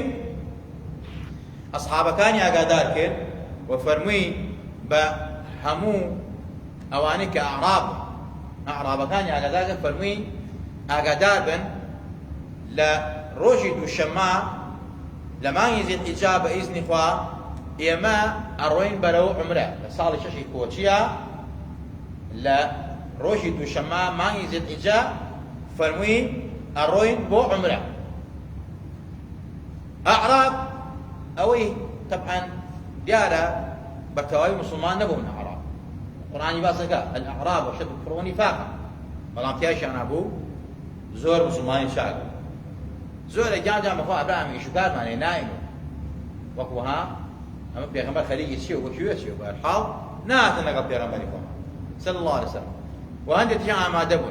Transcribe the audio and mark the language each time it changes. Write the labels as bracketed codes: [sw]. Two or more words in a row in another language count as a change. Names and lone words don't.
[ckb] ئەسحابەکانی ئاگادار کرد و فەرمووی بە هەموو ئەوانەی کە ئەعرابەکانی ئاگادار کرد، فەرمووی ئاگادار بن لە ڕۆژی دووشەممە لە مانگی زیلحیجا بە ئیزنی خوا ئێمە ئەڕۆین بەرەو عومرە لە ساڵی شەشی کۆچیە، لە ڕۆژی دووشەممە مانگی زیلحیجا فەرمووی ئەڕۆین بۆ عومرە. ئەعراب ئەوەی تەبعەن دیارە بەتەواوی مسلمان نەبوون. ئەعراب قورئانی باس دەکات [ar] الأعراب أشد الكفر نفاقا، [ckb] بەڵام تیایشیان هەبوو زۆر مسلمانی چاک بوو. زۆرە جا بەخوا ئەبراهیمی شوکارمانێ ناین وەکو ها ئەمە پێغەمبەر خەریکی چییە و وەکوێ چییە، بەهەرحاڵ نهاتن لەگەڵ پێغەمبەری خوا [ar] صلی الله عليه وسلم [ckb] و هەندێکیان ئامادە بوون.